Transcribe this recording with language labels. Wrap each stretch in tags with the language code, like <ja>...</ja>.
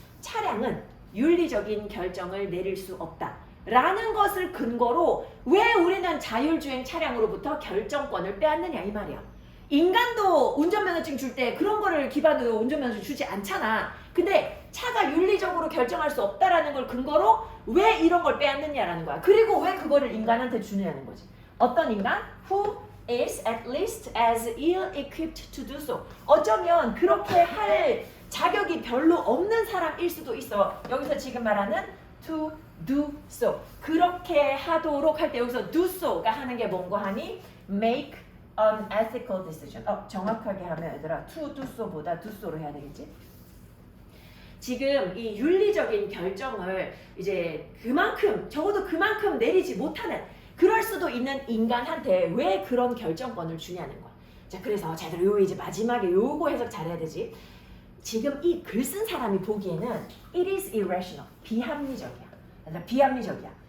<ko>차량은 윤리적인 결정을 내릴 수 없다 라는 것을 근거로 왜 우리는 자율주행 차량으로부터 결정권을 빼앗느냐 이 말이야. 인간도 운전면허증 줄 때 그런 거를 기반으로 운전면허증 주지 않잖아. 근데 차가 윤리적으로 결정할 수 없다라는 걸 근거로 왜 이런 걸 빼앗느냐라는 거야. 그리고 왜 그거를 인간한테 주느냐는 거지. 어떤 인간?</ko> <en>Who is at least as ill-equipped to do so.</en> <ko>어쩌면 그렇게 할 자격이 별로 없는 사람일 수도 있어. 여기서 지금 말하는</ko> <en>to do so.</en> <ko>그렇게 하도록 할 때 여기서 do so가 하는 게 뭔고 하니?</ko> <en>make an ethical decision.</en> <ko>정확하게 하면 얘들아</ko> <en>to do so</en> <ko>보다 do so로 해야 되겠지? 지금 이 윤리적인 결정을 이제 그만큼 적어도 그만큼 내리지 못하는 그럴 수도 있는 인간한테 왜 그런 결정권을 주냐는 거야. 자, 그래서 자들 요 이제 마지막에 요거 해석 잘해야 되지. 지금 이 글 쓴 사람이 보기에는</ko> <en>it is irrational,</en> <ko>비합리적이야. 비합리적이야.</ko>